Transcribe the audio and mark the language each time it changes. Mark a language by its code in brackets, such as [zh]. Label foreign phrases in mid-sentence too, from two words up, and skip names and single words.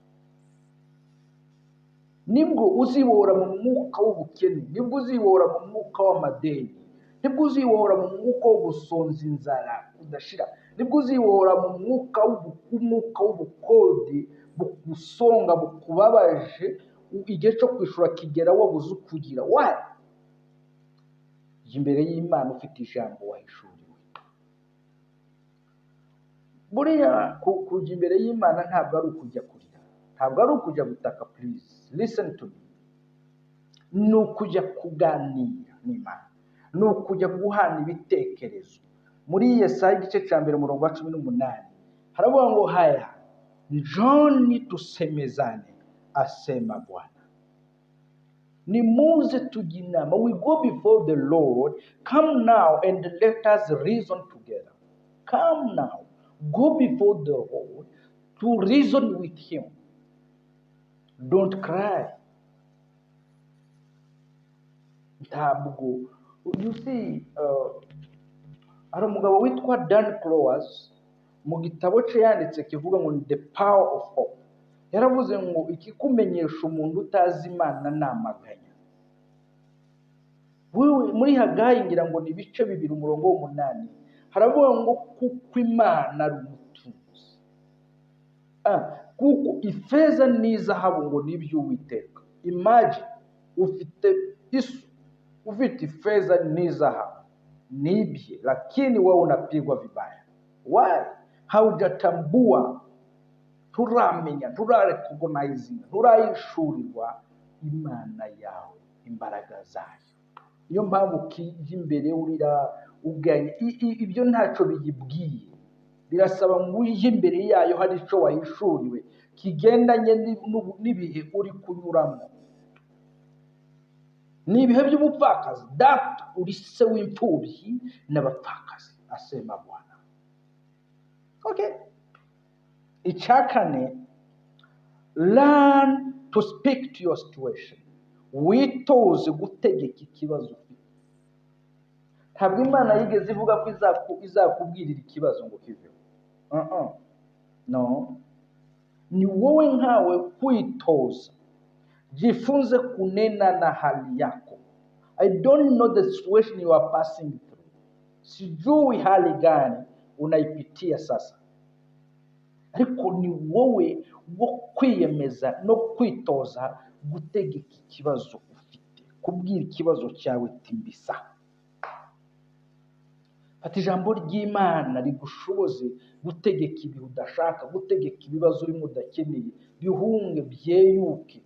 [rw] Nibwo uzibora mu mwuka w'ubukene, nibwo uzibora mu mwuka w'amadeni, nibwo uzibora mu mwuka wo gusonza inzara udashira, nibwo uzibora mu mwuka w'ubukode bugusonga bukubabaje, igihe cyo kwishura kigera wabuze ukugira. [en] Why? [rw] Imbere y'Imana ufite ijambo wahishuriwe. Buriya kujya imbere y'Imana ntabwo ari ukujya kurira, ntabwo ari ukujya gutaka. [en] Please listen to me. [rw] Ni ukujya kuganira n'Imana, ni ukujya guhana ibitekerezo. Muri Yesaya igice cya 1:18 haravuga ngo [sw] haya njoni tusemezane, asema Bwana. [rw] Nimuze tujye inama. [en] We go before the Lord. Come now and let us reason together. Come now, go before the Lord to reason with him. Don't cry. Ntabwo. You see, [rw] hari umugabo witwa Dan Clowes mu gitabo cye yanditse kivuga ngo The Power of Hope. Yaravuze ngo ikikumenyesha umuntu utazi Imana namaganya. Muri Hagayi ngira ngo ni ibice 2:8 haravuga ngo kuko Imana ari umutunzi. Kuko ifeza n'izahabu ngo nibyo Uwiteka. Imagine ufite ifeza n'izahabu nibye, [sw] lakini wewe unapigwa vibaya. [en] Why? [rw] Haujatambua, turamenya, turarecognize, turayishurirwa Imana yawe, imbaraga zayo. Iyo mpamvu kijya imbere urira uganya, ibyo ntacyo biyibwiye. Birasaba ngo ujye imbere yayo hari icyo wahishuriwe kigendanye n'ibihe uri kunyuramo. Ni ibihe by'ubupfakazi, data uri se w'imfubyi n'abapfakazi, [sw] asema Bwana. [en] Okay. [rw] Icyakane, [en] learn to speak to your situation. [rw] Witoze gutegeka ikibazo ufite. Ntabwo Imana yigeze ivuga ko izakubwirira ikibazo ngo kiveho. No. Ni wowe nkawe kwitoza. [sw] Jifunze kunena na hali yako. [en] I don't know the situation you are passing through. [sw] Sijui hali gani unaipitia sasa. [rw] Ariko ni wowe wo kwiyemeza no kwitoza gutegeka ikibazo ufite, kubwira ikibazo cyawe timbisa. Fata ijambo ry'Imana rigushoboze gutegeka ibihe udashaka, gutegeka ibibazo urimo udakeneye, bihunge byeyuke.